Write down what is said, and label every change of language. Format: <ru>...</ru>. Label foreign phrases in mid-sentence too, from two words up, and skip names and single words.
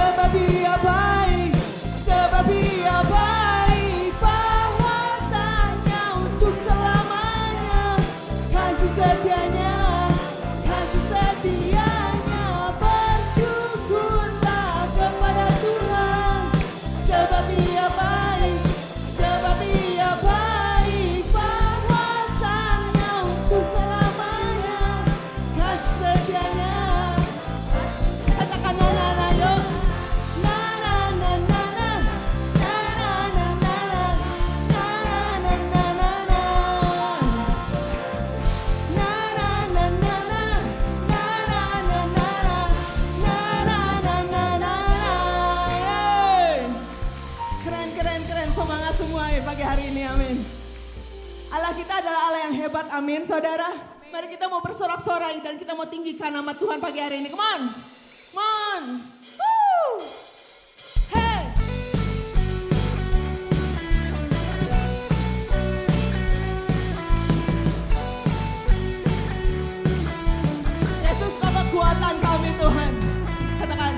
<id>Ia baik, sebab Ia baik, bahwasanya untuk selamanya, kasih setianya, kasih setianya, bersyukurlah kepada Tuhan, sebab Ia baik, sebab Ia baik, bahwasanya untuk selamanya, kasih setianya. Katakan na-na-na yuk. Na-na-na-na-na, na-na-na-na-na, na-na-na-na-na, na-na-na-na-na, na-na-na-na-na, na-na-na-na-na. Yeay. Keren, keren, keren. Semangat semua ya pagi hari ini, amin. Allah kita adalah Allah yang hebat, amin saudara. Mari kita mau bersorak-sorai dan kita mau tinggikan nama Tuhan pagi hari ini.</id> <en>Come on. Come on. Woo. Hey.</en> <id>Yesus kau kekuatan kami Tuhan. Katakan.</id>